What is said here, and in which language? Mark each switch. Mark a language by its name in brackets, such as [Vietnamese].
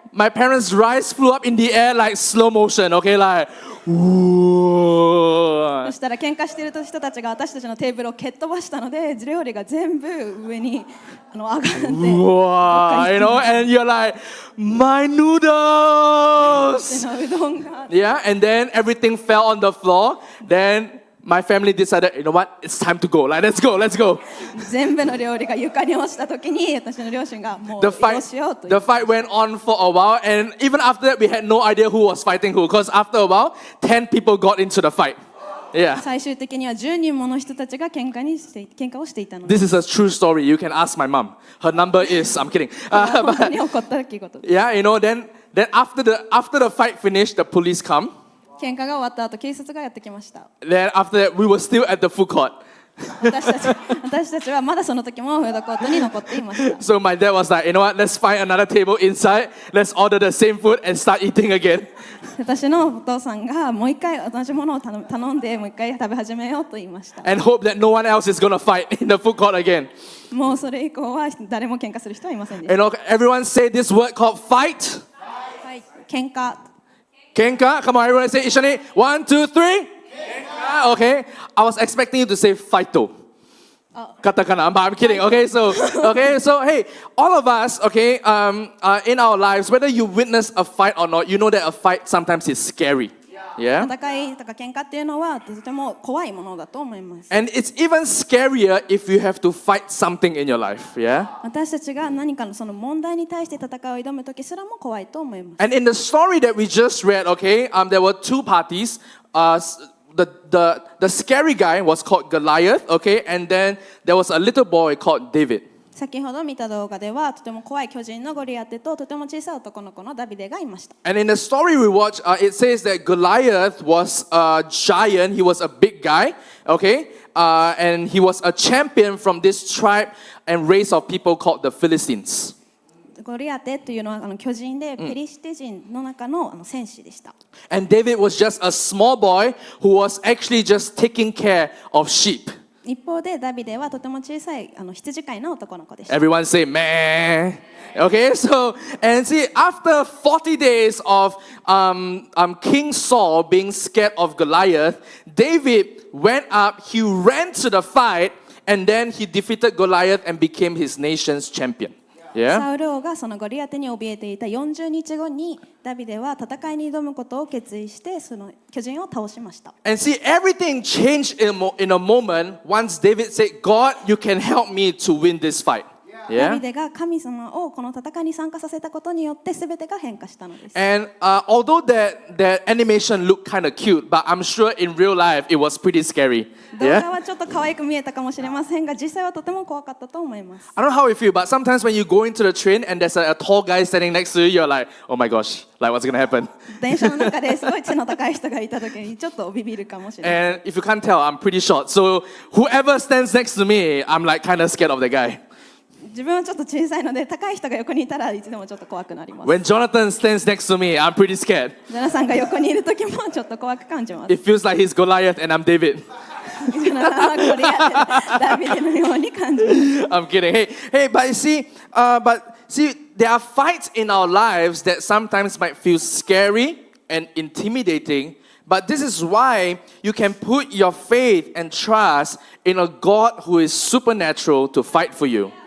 [English] My parents' rice flew up in the air like slow motion, okay, like, [Japanese] た ooh. そしたら喧嘩している人たちが私たちのテーブルを蹴っ飛ばしたので料理が全部上に上がって [English] Wow, and you're like, my noodles. [Japanese] うどんが [English] Yeah, and then everything fell on the floor. Then my family decided, you know what, it's time to go. Like, let's go. [Japanese] 全部の料理が床に落ちた時に私の両親がもう [English] The [Japanese] 移動しよう [English] fight, [Japanese] と [English] the fight went on for a while, and even after that, we had no idea who was fighting who. Because after a while, 10 people got into the fight. Yeah, [Japanese] 最終的には10人もの人たちが喧嘩をしていたので [English] this is a true story. You can ask my mom. Her number is, I'm kidding. [Japanese] 本当 [English] But [Japanese] に起こった出来事で [English] yeah, then after the fight finished, the police come. [Japanese] 喧嘩が終わった後警察がやってきました [English] Then after that, we were still at the food court. [Japanese] 私たちはまだその時もフードコートに残っていました。 [English] So my dad was like, you know what, let's find another table inside, let's order the same food and start eating again. [Japanese] 私のお父さんがもう一回同じものを頼んでもう一回食べ始めようと言いました。 [English] And hope that no one else is going to fight in the food court again. [Japanese] もうそれ以降は誰も喧嘩する人はいませんでし [English] You know, everyone say this word called fight. [Japanese] た。はい、喧嘩。 [English] Kenka, come on, everyone say Ishani. 1, 2, 3. Kenka. Okay. I was expecting you to say fighto. Katakana, but I'm kidding. Okay, so hey, all of us, okay, in our lives, whether you witness a fight or not, you know that a fight sometimes is scary. Yeah. [Japanese] 戦いとか喧嘩っていうのはとても怖いものだと思います。 [English] And it's even scarier if you have to fight something in your life. Yeah. [Japanese] 私たちが何かのその問題に対して戦いを挑む時すらも怖いと思います。 [English] And in the story that we just read, okay, there were two parties. The scary guy was called Goliath, okay, and then there was a little boy called David. [Japanese] 先ほど見た動画ではとても怖い巨人のゴリアテととても小さい男の子のダビデがいました。 [English] And in the story we watched, it says that Goliath was a giant. He was a big guy, okay, and he was a champion from this tribe and race of people called the Philistines. [Japanese] ゴリアテというのは巨人でペリシテ人の中の戦士でした。 [English] And David was just a small boy who was actually just taking care of sheep. [Japanese] 一方でダビデはとても小さい羊飼いの男の子でした。 [English] Everyone say, man. Okay, so, and see, after 40 days of King Saul being scared of Goliath, David went up, he ran to the fight, and then he defeated Goliath and became his nation's champion. [Japanese] サ [English] Yeah? [Japanese] ウル王がそのゴリアテに怯えていた40日後にダビデは戦いに挑むことを決意してその巨人を倒しました。 [English] And see, everything changed in a moment once David said, God, you can help me to win this fight. [Japanese] ダビ [English] Yeah? [Japanese] デが神様をこの戦いに参加させたことによって全てが変化したのです。 [English] And although that animation looked kind of cute, but I'm sure in real life it was pretty scary. [Japanese] 動画 [English] Yeah? [Japanese] はちょっと可愛く見えたかもしれませんが実際はとても怖かったと思います。 [English] I don't know how you feel, but sometimes when you go into the train and there's a tall guy standing next to you, you're like, oh my gosh, like what's gonna happen? [Japanese] 電車の中ですごい背の高い人がいた時にちょっとビビるかもしれない。 [English] And if you can't tell, I'm pretty short. So whoever stands next to me, I'm like kind of scared of the guy. [Japanese] 自分はちょっと小さいので高い人が横にいたらいつでもちょっと怖くなります。 [English] When Jonathan stands next to me, I'm pretty scared. [Japanese] ジョナサンが横にいる時もちょっと怖く感じます。 [English] It feels like he's Goliath and I'm David. [Japanese] ジョナサンはゴリアテダビデのように感じます。 [English] I'm kidding. Hey, but see, there are fights in our lives that sometimes might feel scary and intimidating. But this is why you can put your faith and trust in a God who is supernatural to fight for you.